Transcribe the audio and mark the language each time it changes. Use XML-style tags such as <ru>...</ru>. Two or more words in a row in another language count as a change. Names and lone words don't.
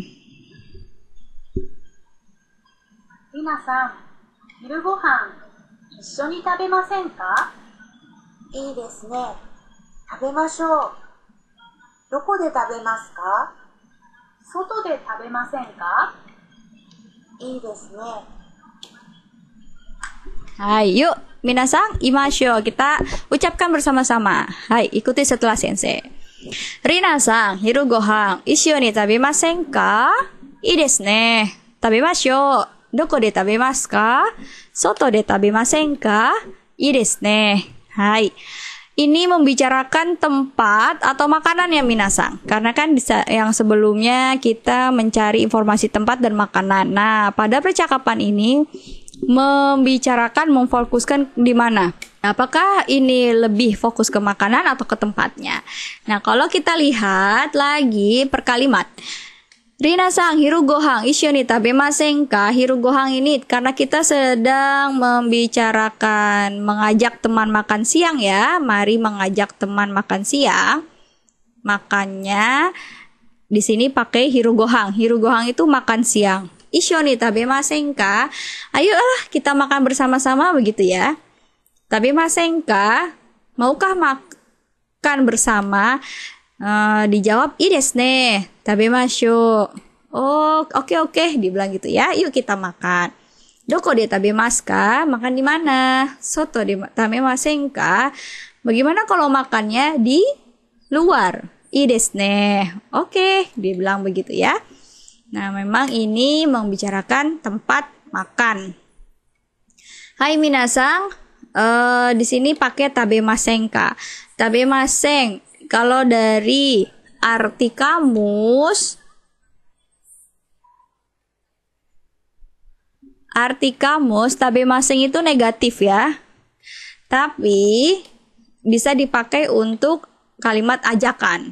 <ja>皆さん、昼ごはん一緒に食べませんか？いいですね。食べましょう。どこで食べますか？外で食べませんか？いいですね。</ja> <id>Hai, yuk minasang, imasyo. Kita ucapkan bersama-sama. Hai, ikuti setelah sensei.</id> <ja>リナさん、昼ごはん一緒に食べませんか? いいですね. 食べましょう。どこで食べますか? 外で食べませんか? いいですね。はい.</ja> <id>ini membicarakan tempat atau makanan ya minasang. Karena kan yang sebelumnya kita mencari informasi tempat dan makanan. Nah, pada percakapan ini membicarakan, memfokuskan di mana? Apakah ini lebih fokus ke makanan atau ke tempatnya? Nah, kalau kita lihat lagi per kalimat.</id> <ja>リナさん、昼ごはん、一緒に食べませんか? 昼ごはん</ja> <id>ini karena kita sedang membicarakan mengajak teman makan siang ya. Mari mengajak teman makan siang. Makanya di sini pakai</id> <ja>昼ごはん. 昼ごはん</ja> <id>itu makan siang.</id> <ja>一緒に食べませんか?</ja> <id>Ayolah kita makan bersama-sama begitu ya.</id> <ja>食べませんか?</ja> <id>Maukah makan bersama?</id> <ja>Dijawab いいですね、食べましょう.</ja> <id>Oh, oke, dibilang gitu ya. Yuk kita makan.</id> <ja>どこで食べますか?</ja> <id>Makan di mana?</id> <ja>外で食べませんか?</ja> <id>Bagaimana kalau makannya di luar?</id> <ja>いいですね.</ja> <id>Oke, dibilang begitu ya. Nah, memang ini membicarakan tempat makan.</id> <ja>はい皆さん,</ja> <id>di sini pakai</id> <ja>食べませんか? 食べません.</ja> <id>Kalau dari arti kamus tabemasen itu negatif ya. Tapi bisa dipakai untuk kalimat ajakan.</id>